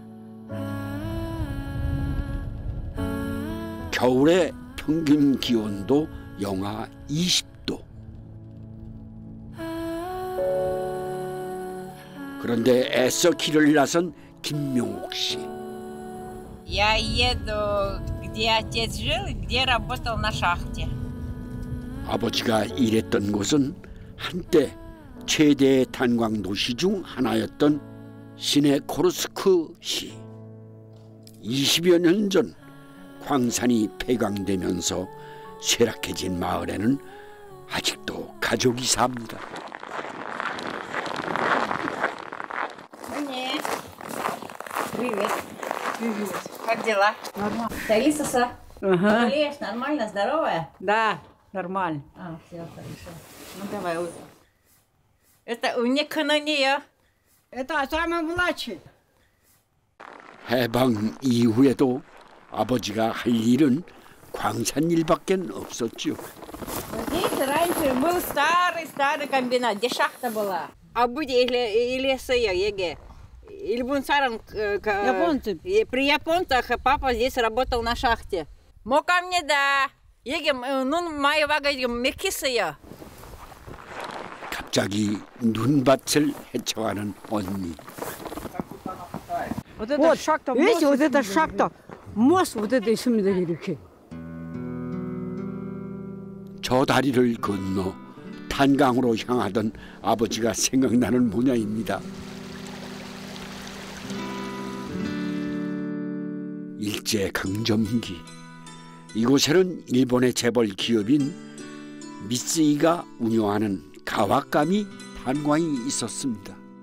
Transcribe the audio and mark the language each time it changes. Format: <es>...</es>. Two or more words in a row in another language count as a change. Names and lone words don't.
<ko>겨울의 평균 기온도 영하 20도. 그런데 애써 길을 나선 김명옥 씨.</ko> <ru>Я еду, где отец жил, где работал на шахте.</ru> <ko>아버지가 일했던 곳은 한때 최대 탄광 도시 중 하나였던 시네코르스크시. 20여 년 전 광산이 폐광되면서 쇠락해진 마을에는 아직도 가족이 삽니다.</ko> <ru>Привет. Привет. Как дела? Нормально. Таисса? Ага. Болеешь? Нормально? Здоровая? Да, нормально. Все хорошо. Ну давай. Это унеканания. Это самый младший.</ru> <ko>해방 이후에도 아버지가 할 일은 광산 일밖에 없었죠.</ko> <ru>Здесь раньше был старый комбинат, где шахта была.</ru> <ko>아버지 일했어요 여기. 일본 사람</ko> <ru>при японцах папа здесь работал на шахте.</ru> <ko>뭐 갑니다. 여기 눈 많이 와가지고 맥혔어요. 갑자기 눈밭을 헤쳐가는 언니.</ko> <ru>Вот это шахта. Видите, вот эта шахта. Мост вот это</ru> <ko>있습니다, 이렇게. 저 다리를 건너 탄강으로 향하던 아버지가 생각나는 모양입니다. 일제강점기 이곳에는 일본의 재벌 기업인 미쓰이가 운영하는 가와카미 탄광이 있었습니다.</ko>